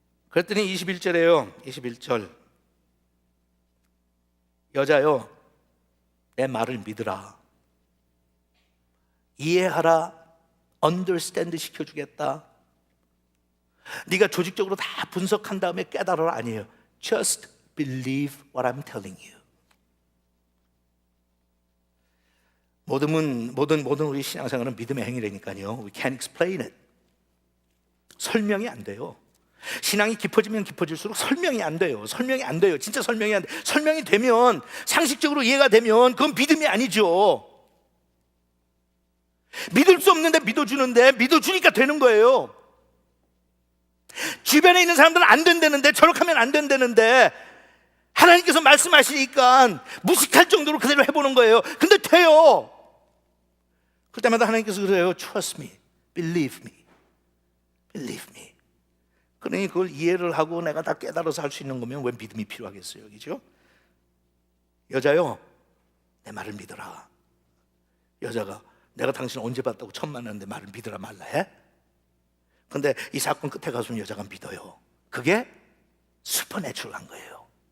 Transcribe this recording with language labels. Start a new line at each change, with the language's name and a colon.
Korean: 그랬더니 21절에요. 21절 여자요 내 말을 믿으라. 이해하라. understand 시켜주겠다. 네가 조직적으로 다 분석한 다음에 깨달아라 아니에요.
English: Just believe what I'm telling you.
Korean: 모든 우리 신앙생활은 믿음의 행위라니까요.
English: We can't explain it.
Korean: 설명이 안 돼요. 신앙이 깊어지면 깊어질수록 설명이 안 돼요. 설명이 안 돼요. 진짜 설명이 안 돼. 설명이 되면 상식적으로 이해가 되면 그건 믿음이 아니죠. 믿을 수 없는데 믿어주는데 믿어주니까 되는 거예요. 주변에 있는 사람들은 안 된다는데 저렇게 하면 안 된다는데 하나님께서 말씀하시니까 무식할 정도로 그대로 해보는 거예요. 근데 돼요. 그럴 때마다 하나님께서 그래요.
English: Trust me, believe me, believe me.
Korean: 그러니 그걸 이해를 하고 내가 다 깨달아서 할 수 있는 거면 왜 믿음이 필요하겠어요, 그죠? 여자요, 내 말을 믿어라. 여자가 내가 당신 언제 봤다고 처음 만났는데 말을 믿으라 말라 해? 근데 이 사건 끝에 가서는 여자가 믿어요. 그게 슈퍼내추럴한 거예요.